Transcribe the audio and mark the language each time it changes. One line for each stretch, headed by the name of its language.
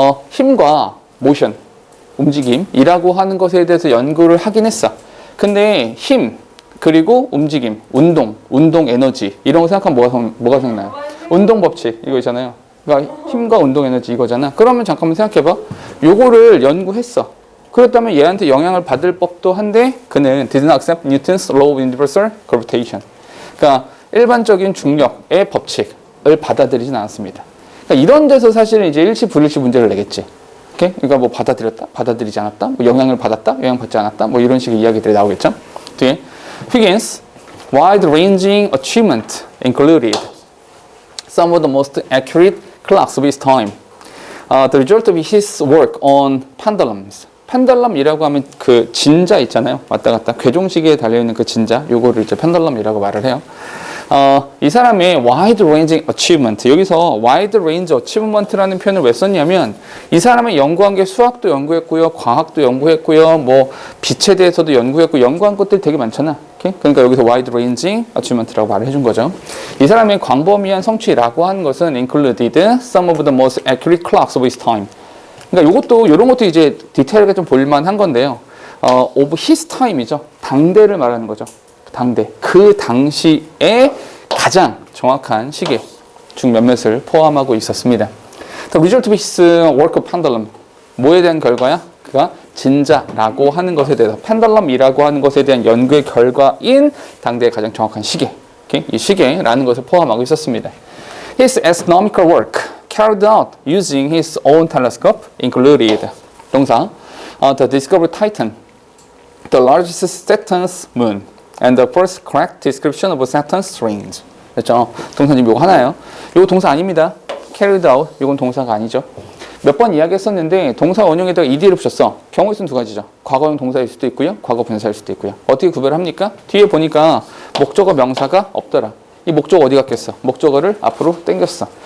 Korean: 힘과 모션, 움직임이라고 하는 것에 대해서 연구를 하긴 했어. 근데 힘, 그리고 움직임, 운동 에너지 이런 거 생각하면 뭐가 생각나요? 운동 법칙 이거 있잖아요. 그러니까 힘과 운동 에너지 이거잖아. 그러면 잠깐만 생각해봐. 요거를 연구했어. 그렇다면 얘한테 영향을 받을 법도 한데 그는
English: did not accept Newton's law of universal gravitation.
Korean: 그러니까 일반적인 중력의 법칙을 받아들이진 않았습니다. 그러니까 이런 데서 사실은 이제 일치 불일치 문제를 내겠지. 오케이? 그러니까 뭐 받아들였다, 받아들이지 않았다, 뭐 영향을 받았다, 영향받지 않았다, 뭐 이런 식의 이야기들이 나오겠죠. 뒤에
English: Huygens' wide-ranging achievement included some of the most accurate clocks of his time. The result of his work on pendulums.
Korean: 펜들럼이라고 하면 그 진자 있잖아요. 왔다 갔다 궤종시계에 달려있는 그 진자 요거를 이제 펜들럼이라고 말을 해요. 이 사람의 wide-ranging achievement 여기서 wide-range achievement라는 표현을 왜 썼냐면 이 사람은 연구한 게 수학도 연구했고요, 과학도 연구했고요, 뭐 빛에 대해서도 연구했고 연구한 것들 되게 많잖아. 오케이? 그러니까 여기서 wide-ranging achievement라고 말을 해준 거죠. 이 사람의 광범위한 성취라고 하는 것은
English: included some of the most accurate clocks of his time.
Korean: 그러니까 이런 것도 이제 디테일하게 좀 볼만한 건데요.
English: of his time이죠.
Korean: 당대를 말하는 거죠. 당대. 그 당시에 가장 정확한 시계 중 몇몇을 포함하고 있었습니다.
English: The result of his work of pendulum.
Korean: 뭐에 대한 결과야? 그가 진자라고 하는 것에 대해서 펜들럼이라고 하는 것에 대한 연구의 결과인 당대의 가장 정확한 시계.
English: Okay?
Korean: 이 시계라는 것을 포함하고 있었습니다.
English: His astronomical work carried out using his own telescope included 동사 the discovery Titan, the largest Saturn's moon, and the first correct description of Saturn's rings.
Korean: 그렇죠? 동사 지금 이거 하나예요. 이거 동사 아닙니다. carried out 이건 동사가 아니죠. 몇 번 이야기했었는데 동사 원형에다가 ed를 붙였어. 경우의 수는 두 가지죠. 과거형 동사일 수도 있고요. 과거 분사일 수도 있고요. 어떻게 구별합니까? 뒤에 보니까 목적어 명사가 없더라. 이 목적어 어디 갔겠어? 목적어를 앞으로 당겼어.